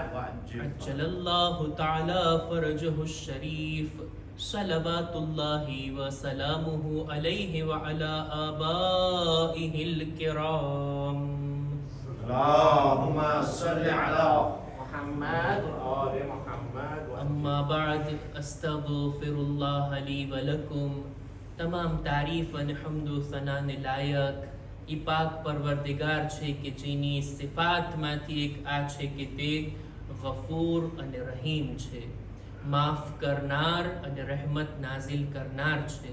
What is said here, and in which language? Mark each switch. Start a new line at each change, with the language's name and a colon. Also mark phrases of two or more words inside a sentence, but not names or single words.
Arabic: عجل الله تعالى فرجه الشريف صلوات الله وسلامه عليه وعلى آبائه الكرام. اللهم صل على محمد وآل محمد. أما بعد أستغفر الله لي ولكم.
Gujarati: તમામ તારીફ અને હમદો સનાને લાયક ઈ પાક પરવરદિગાર છે કે જેની સિફાતમાંથી એક આ છે કે તે ગફૂર અને રહીમ છે, માફ કરનાર અને રહેમત નાઝિલ કરનાર છે.